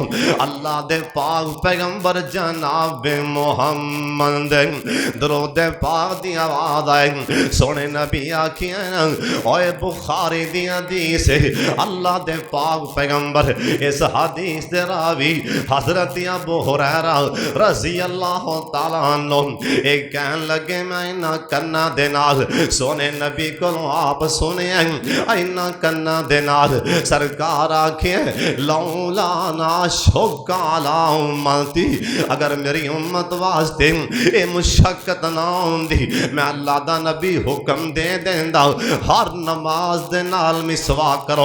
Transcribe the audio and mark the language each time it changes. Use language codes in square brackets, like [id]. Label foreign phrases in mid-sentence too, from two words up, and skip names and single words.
[pa] اللہ دے پاک پیغمبر جناب محمد درود پاک دی آواز آئے سوہنے نبی آکھیاں اوئے بخاری دی حدیث اللہ دے پاک پیغمبر اس حدیث دے راوی حضرت ابو ہریرہ [ar] رضي الله تعالى عنه [pa] ایک کہن لگے میں انہاں کناں دے نال سوہنے نبی کو آپ سنے انہاں کناں دے نال سرکار آکھے [ar] لولا أن أشق على أمتي [pa] اگر میری امت واسطے ایہ مشقت نہ ہوندی میں اللہ دا نبی حکم دے دیندا ہر نماز دے نال مسواک کرو.